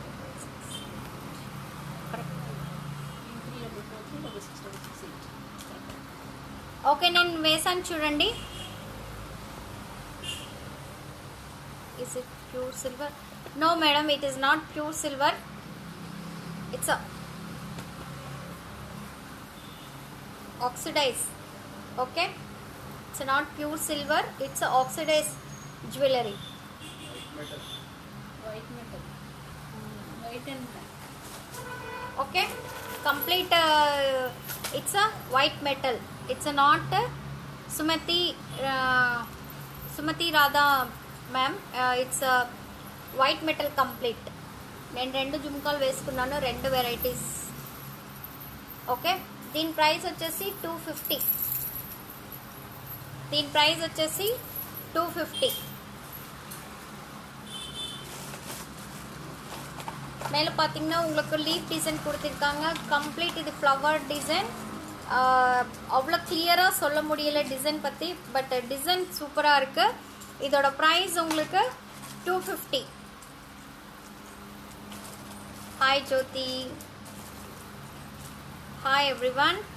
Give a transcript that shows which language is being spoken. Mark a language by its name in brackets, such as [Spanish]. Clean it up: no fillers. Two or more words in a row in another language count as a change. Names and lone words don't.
[Telugu] ఓకే, నేను వేసాను చూడండి. [English] Is it pure silver? No madam, it is not pure silver. ఇట్స్ oxidized. Okay, it's not pure silver, it's a oxidized jewelry. White metal. White and black. Okay, complete It's a white metal. It's a not Sumati Radha ma'am. It's a white metal complete. [Telugu] నేను 2 జుమ్కాలు వేసుకున్నాను, 2 వెరైటీస్. ఓకే, దీని ప్రైస్ వచ్చేసి 250. దీని ప్రైస్ వచ్చేసి 250. [Tamil] மேலே பார்த்தீங்கன்னா உங்களுக்கு [English] leaf design [Tamil] கொடுத்துருக்காங்க. கம்ப்ளீட் இது [English] flower design. [Tamil] அவ்வளோ கிளியராக சொல்ல முடியல டிசைன் பற்றி, பட் டிசைன் சூப்பராக இருக்குது. இதோட ப்ரைஸ் உங்களுக்கு 250. ஹாய் ஜோதி, [English] Hi everyone.